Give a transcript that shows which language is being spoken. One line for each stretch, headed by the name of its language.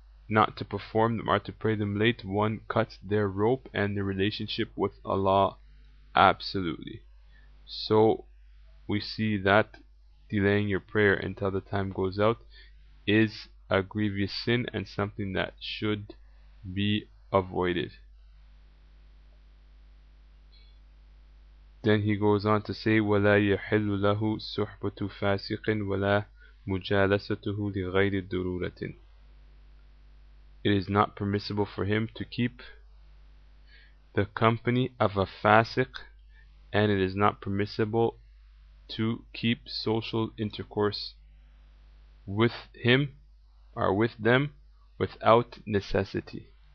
English: not to perform them or to pray them late, one cuts their rope and their relationship with Allah absolutely. So we see that delaying your prayer until the time goes out is a grievous sin and something that should be avoided. Then he goes on to say,
Arabic: وَلَا يَحِلُّ لَهُ صُحْبَةُ فَاسِقٍ وَلَا مُجَالَسَتُهُ لِغَيْرِ ضُرُورَةٍ.
English: It is not permissible for him to keep the company of a fasiq, and it is not permissible to keep social intercourse with him or with them without necessity.